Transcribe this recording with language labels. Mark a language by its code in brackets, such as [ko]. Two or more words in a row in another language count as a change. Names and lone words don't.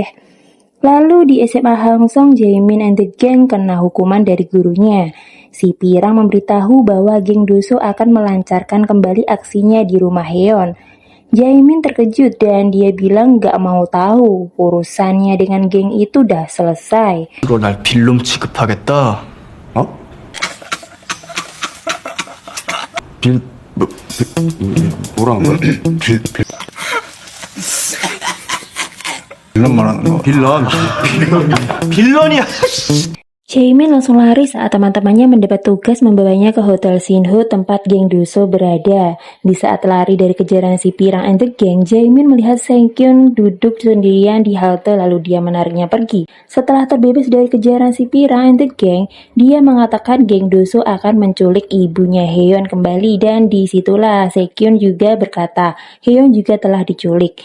[id] Lalu di SMA Hangsong, Jaemin and the Gang kena hukuman dari gurunya. Si Pirang memberitahu bahwa geng Doso akan melancarkan kembali aksinya di rumah Haeyeon. Jaemin terkejut dan dia bilang gak mau tahu, urusannya dengan geng itu udah selesai. [ko] 이거 날 빌놈 취급하겠다. 어? 뭐라는 거야? 빌런 말하는 거. 빌런이야. [id] Jaemin langsung lari saat teman-temannya mendapat tugas membawanya ke Hotel Sinho tempat geng Doso berada. Di saat lari dari kejaran si Pirang and the Gang, Jaemin melihat Sekyun duduk sendirian di halte lalu dia menariknya pergi. Setelah terbebas dari kejaran si Pirang and the Gang, dia mengatakan geng Doso akan menculik ibunya Haeyeon kembali dan disitulah Sekyun juga berkata Haeyeon juga telah diculik.